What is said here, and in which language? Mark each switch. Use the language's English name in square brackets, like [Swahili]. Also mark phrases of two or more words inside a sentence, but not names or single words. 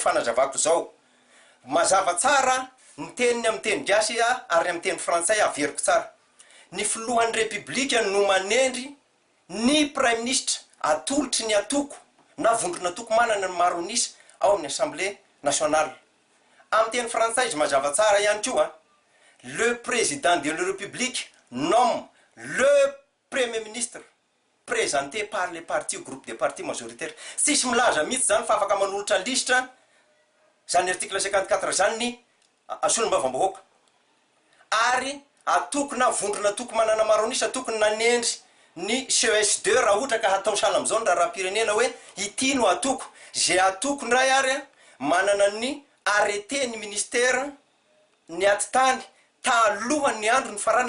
[Malagasy] fanazavako zao mazava tsara ny teniny amin'ny teny gasy ary amin'ny teny frantsay averiko tsara ny filohan'ny Repoblika no manendry ny [French] Prime Ministre [Malagasy] atolotry ny atoko na vondrona atoko manana ny maronisy ao amin'ny [French] Assemblée nationale [Malagasy] amin'ny teny frantsay mazava tsara ihany koa [French] le président de la République nomme le premier ministre présenté par les partis ou groupe des partis majoritaires [Malagasy] sisy milaza mihitsy zany fa afaka manolotra listra zany article 54 zany ny solombavam-bahoaka ary atoko na vondrona atoko manana maronisy atokony nanendry ny CES2 raha ohatra ka hatao sahala am'izao ny raha-pirenena hoe ity no atoko zay atoko ndray ary manana ny arrêté ny ministère ny atitany talohany andro ny farana